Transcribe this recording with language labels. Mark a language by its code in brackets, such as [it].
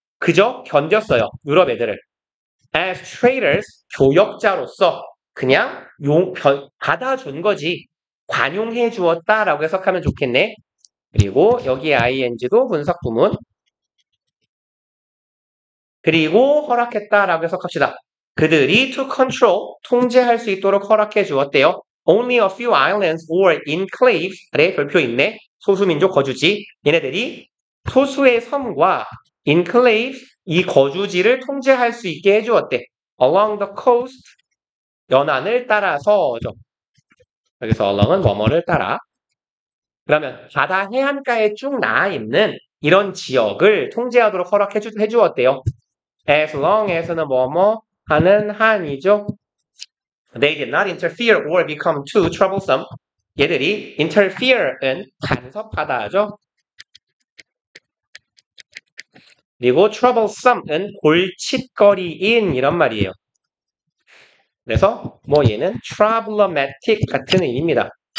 [ko] 그저 견뎠어요. 유럽 애들을. [en] as traders [ko] 교역자로서 그냥 받아준 거지. 관용해 주었다라고 해석하면 좋겠네. 그리고 여기 ing도 분석 부문. 그리고 허락했다라고 해석합시다. 그들이 [en] to control, [ko] 통제할 수 있도록 허락해 주었대요. [en] Only a few islands or enclaves [ko] 아래 별표 있네. 소수민족 거주지. 얘네들이 소수의 섬과 enclaves, 이 거주지를 통제할 수 있게 해주었대. [en] Along the coast, [ko] 연안을 따라서죠. 여기서 along은 뭐뭐를 따라. 그러면 바다 해안가에 쭉 나아 있는 이런 지역을 통제하도록 허락해 주었대요. [en] As long as [ko] 는 뭐뭐 하는 한이죠. [en] They did not interfere or become too troublesome. [ko] 얘들이 interfere은 간섭하다죠. 그리고 troublesome은 골칫거리인 이런 말이에요. 그래서 뭐 얘는 problematic 같은 의미입니다.